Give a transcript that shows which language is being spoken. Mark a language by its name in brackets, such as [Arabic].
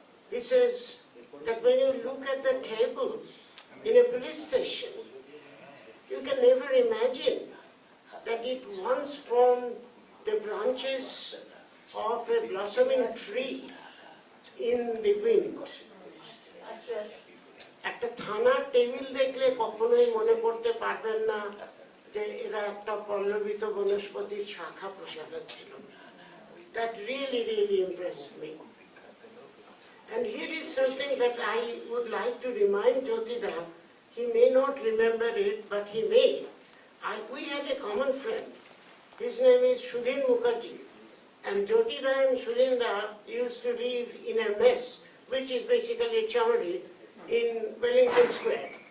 [English] He says that when you look at the table in a police station, you can never imagine that it once formed the branches of a blossoming tree in the wind. [Bangla] একটা থানার table দেখলে কখনোই মনে করতে পারবেন না যে এরা একটা পল্লবিত বনস্পতির শাখা প্রশাখা ছিল. [English] That really, really impressed me. And here is something that I would like to remind Jyotida. He may not remember it, but he may. We had a common friend. His name is Sudhin Mukherjee. And Jyotida and Sudhinda used to live in a mess, which is basically a chamari, in Wellington Square.